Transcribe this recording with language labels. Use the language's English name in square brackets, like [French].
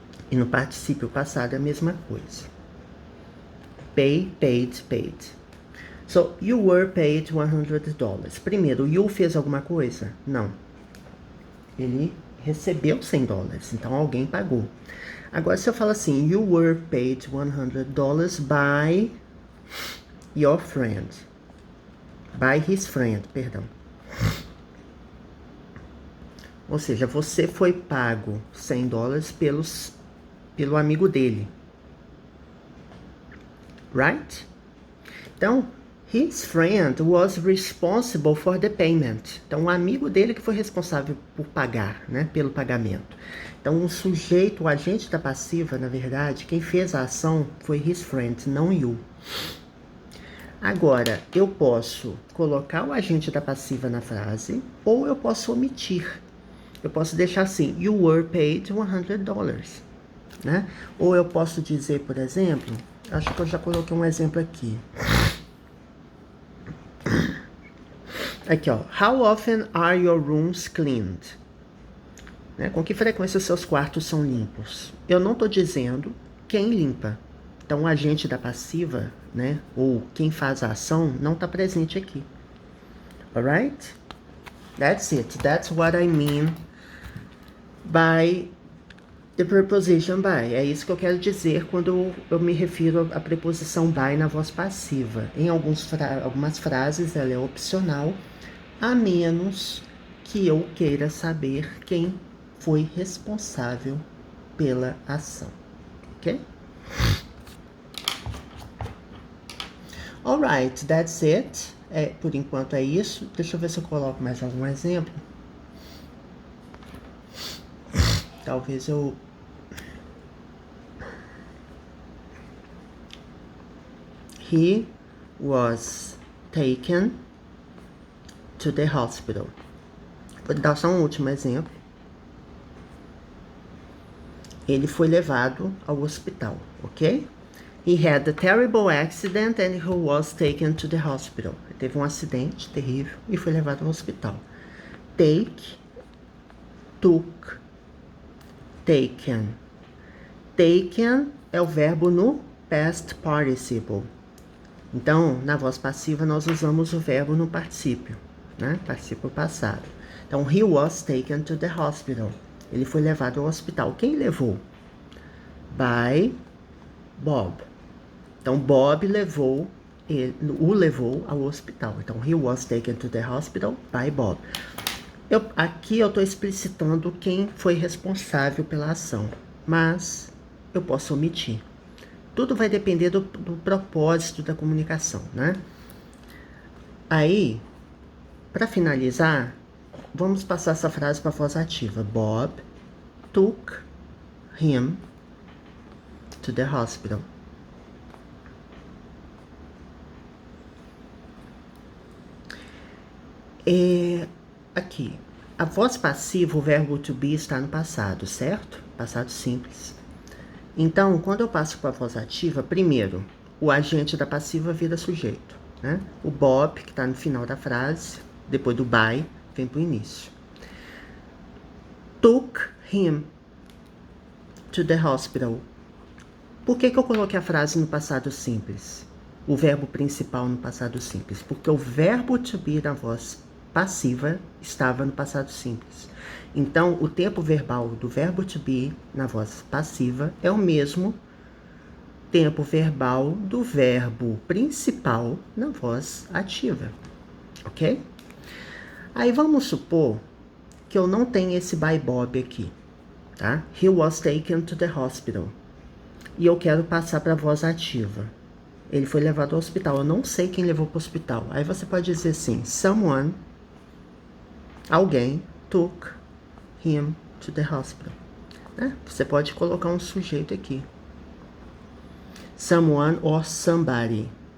[Portuguese] E no particípio passado é a mesma coisa. [English] Pay, paid, paid. So, you were paid $100. [Portuguese] Primeiro, [English] you [Portuguese] fez alguma coisa? Não. Ele recebeu $100, então alguém pagou. Agora, se eu falo assim, [English] you were paid $100 by your friend. By his friend, [Portuguese] perdão. Ou seja, você foi pago $100 pelo amigo dele. [English] Right? [Portuguese] Então, [English] His friend was responsible for the payment. [Portuguese] Então, um amigo dele que foi responsável por pagar, né? Pelo pagamento. Então, o sujeito, o agente da passiva, na verdade, quem fez a ação foi [English] his friend, [Portuguese] não you. Agora, eu posso colocar o agente da passiva na frase ou eu posso omitir. Eu posso deixar assim, [English] you were paid $100, [Portuguese] né? Ou eu posso dizer, por exemplo, acho que eu já coloquei um exemplo aqui. Aqui, ó. [English] How often are your rooms cleaned? [Portuguese] Né? Com que frequência os seus quartos são limpos? Eu não estou dizendo quem limpa. Então, o agente da passiva, né, ou quem faz a ação, não está presente aqui. [English] Alright? That's it. That's what I mean by the preposition by. [Portuguese] É isso que eu quero dizer quando eu me refiro à preposição by na voz passiva. Em algumas frases, ela é opcional, a menos que eu queira saber quem foi responsável pela ação. Ok? [English] Alright, that's it. [Portuguese] Por enquanto é isso. Deixa eu ver se eu coloco mais algum exemplo. Talvez eu... [English] He was taken to the hospital. [Portuguese] Vou dar só um último exemplo. Ele foi levado ao hospital, ok? [English] He had a terrible accident and he was taken to the hospital. [Portuguese] Ele teve um acidente terrível e foi levado ao hospital. [English] Take, took, taken. [Portuguese] Taken é o verbo no past participle. Então, na voz passiva, nós usamos o verbo no particípio, né? Particípio passado. Então, [English] he was taken to the hospital. [Portuguese] Ele foi levado ao hospital. Quem levou? [English] By Bob. [Portuguese] Então, Bob o levou ao hospital. Então, [English] he was taken to the hospital by Bob. [Portuguese] Aqui eu estou explicitando quem foi responsável pela ação, mas eu posso omitir. Tudo vai depender do propósito da comunicação, né? Aí, para finalizar, vamos passar essa frase para a voz ativa. [English] Bob took him to the hospital. [Portuguese] Aqui, a voz passiva, o verbo to be está no passado, certo? Passado simples. Então, quando eu passo para a voz ativa, primeiro, o agente da passiva vira sujeito, né? O Bob, que está no final da frase, depois do by, vem para o início. [English] Took him to the hospital. [Portuguese] Por que eu coloquei a frase no passado simples? O verbo principal no passado simples? Porque o verbo to be na voz passiva estava no passado simples. Então, o tempo verbal do verbo to be na voz passiva é o mesmo tempo verbal do verbo principal na voz ativa, ok? Aí vamos supor que eu não tenho esse [English] by Bob [Portuguese] aqui, tá? [English] He was taken to the hospital. [Portuguese] E eu quero passar para a voz ativa. Ele foi levado ao hospital. Eu não sei quem levou para o hospital. Aí você pode dizer assim, someone, alguém, [English] took him to the hospital. [Portuguese] Né? Você pode colocar um sujeito aqui. [English] Someone or somebody.